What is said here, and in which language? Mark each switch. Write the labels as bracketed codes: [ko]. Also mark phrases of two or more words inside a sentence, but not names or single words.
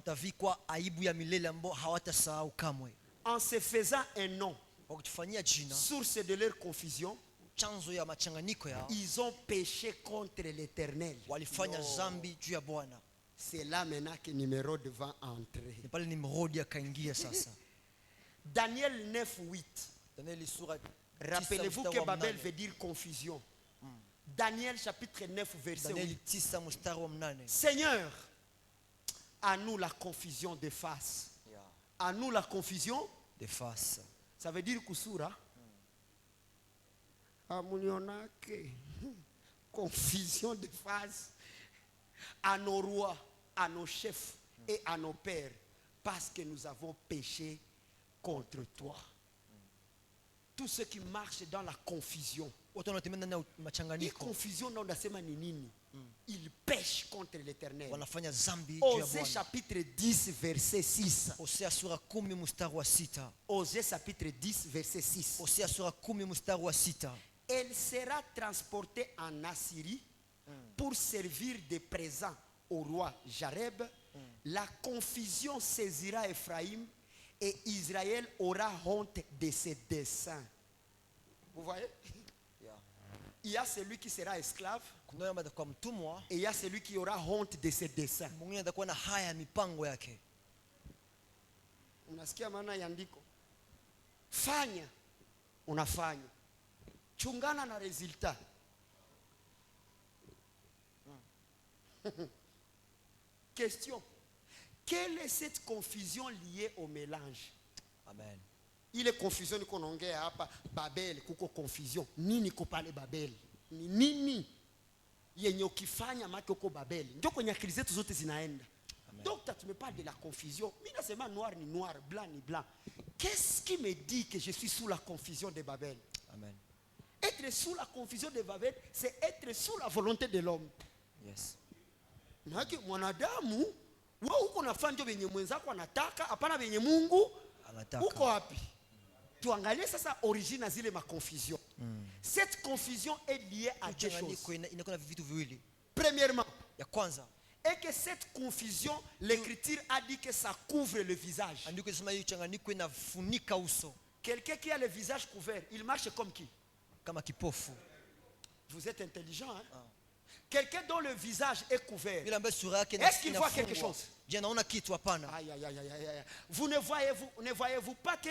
[fr] En se faisant un nom, source de leur confusion, ils ont péché contre l'Éternel. C'est là maintenant que numéro devant entrer. Daniel 9:8. Rappelez-vous que Babel veut dire confusion. Daniel chapitre 9 verset [sw] Danieli [fr] 8. [sw] 9 mstari wa 8. [fr] Seigneur, à nous la confusion de face. Yeah. À nous la confusion. De face. Ça veut dire [sw] kusura. Amunionake. [fr] Confusion de face. À nos rois, à nos chefs et à nos pères. Parce que nous avons péché contre toi. Tous ceux qui marchent dans la confusion. [sw] Hii confusion na unasema ni nini? [fr] Ils pêchent contre l'Éternel. [sw] Wanafanya dhambi juu ya [fr] Osée [sw] Bwana. [fr] chapitre 10 verset 6. [sw] Hosea sura 10 mstari wa 6. [fr] Osée chapitre 10 verset 6. [sw] Hosea sura 10 mstari wa 6. [fr] Elle sera transportée en Assyrie pour servir de présent au roi Jareb. La confusion saisira Ephraïm et Israël aura honte de ses desseins. Vous voyez? Yeah. Il y a celui qui sera esclave [sw] Kuna yule atakuwa mtumwa, [fr] et il y a celui qui aura honte de ses desseins. [sw] mwingine atakuwa na haya ya mipango yake. Unasikia maana ya andiko? Fanya, unafanya. Chungana na resultat. [fr] Question. Quelle est cette confusion liée au mélange? Amen. [sw] Ile confusion niko naongea hapa Babel, kuko confusion. Nini ko pale Babel? Ni nini yenye ukifanya maki uko Babel? Ndio kwenye akili zetu zote zinaenda. [fr] Donc tu me parles de la confusion. [sw] Mimi nasema noir ni noir, blanc ni blanc. [fr] Qu'est-ce qui me dit que je suis sous la confusion de Babel? Amen. Être sous la confusion de Babel, c'est être sous la volonté de l'homme. Yes. [sw] Naki mwanadamu wewe uko nafanya ndio venye mwenzako anataka, hapana venye Mungu Anataka. uko wapi? Tuangalie sasa origine zile ma confusion. [fr] Cette confusion est liée à deux choses. [sw] Inakuwa na vitu viwili. [fr] Premièrement, [sw] Ya kwanza, [fr] et que cette confusion, l'écriture a dit que ça couvre le visage. [sw] andiko linasema hiyo changanyiko inafunika uso [fr] Quelqu'un qui a le visage couvert, il marche comme qui? [sw] kama kipofu. [fr] Vous êtes intelligent, hein? Quelqu'un dont le visage est couvert. [sw] Yule ambaye sura yake [fr] Est-ce qu'il voit quelque chose? [sw] Je naona kitu hapana. [fr] Aïe, aïe, aïe, aïe, aïe. Vous ne voyez-vous pas que